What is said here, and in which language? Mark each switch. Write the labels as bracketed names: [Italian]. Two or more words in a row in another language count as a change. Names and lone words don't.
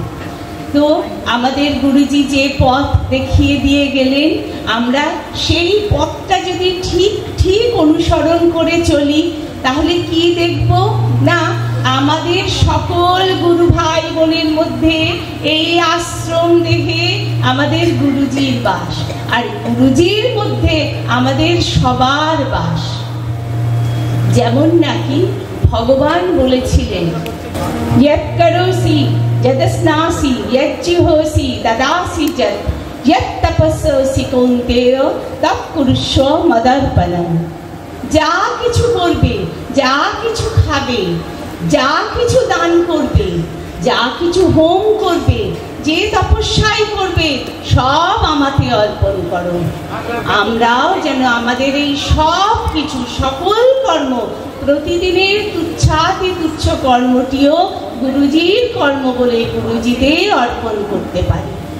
[Bangla] তো আমাদের গুরুজি যে পথ দেখিয়ে দিয়ে গেলেন, আমরা সেই পথটা যদি ঠিক ঠিক অনুসরণ করে চলি, তাহলে কি দেখব না, আমাদের সকল গুরু ভাই বোনের মধ্যে এই আশ্রম দেহে আমাদের গুরুজির বাস, আর গুরুজির মধ্যে আমাদের সবার বাস। যেমন নাকি ভগবান বলেছিলেন, [Sanskrit] यत् करोसि यदस्नासि यज्जिहोसि ददासि च यत् तपस्सि कौन्तेय तत् कुरुष्व मदर्पणम्। [Bangla] যা কিছু করবে, যা কিছু খাবে, যা কিছু দান করবে, যা কিছু হোম করবে, যে তপস্যাই করবে, সব আমাকে অর্পণ করো। আমরাও যেন আমাদের এই সব কিছু, সকল কর্ম, প্রতিদিনের তুচ্ছাতি তুচ্ছ কর্মটিও গুরুজির কর্ম বলে গুরুজিতে অর্পণ করতে পারি।